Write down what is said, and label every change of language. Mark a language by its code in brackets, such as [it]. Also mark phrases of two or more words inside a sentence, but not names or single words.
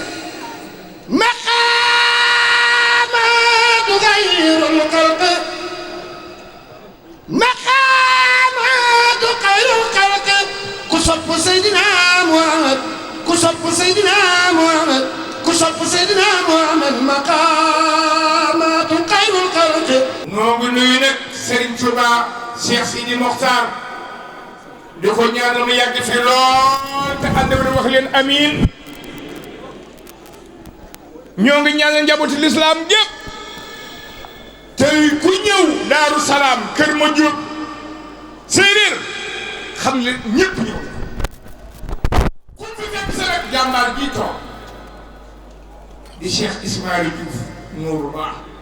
[ar] مقامات غير الخلق مقامات خير الخلق كشف سيدنا محمد كشف سيدنا محمد كشف سيدنا محمد مقامات خير الخلق [wo] noo ngi nuyu nag Serigne Touba Cheikh Sidi Mokhtar di ko ñaanal mu yàgg fi lool te ànd ak wax leen amiin ñoo ngi ñaanal njabootu lislaam gépp tey ku ñëw Daaru Salaam Kër Madiop séeréer xam leen ñëpp ñëw ku fi fekk sa rek jàmbaar ji toog di Cheikh Ismaïla Diouf Nourullah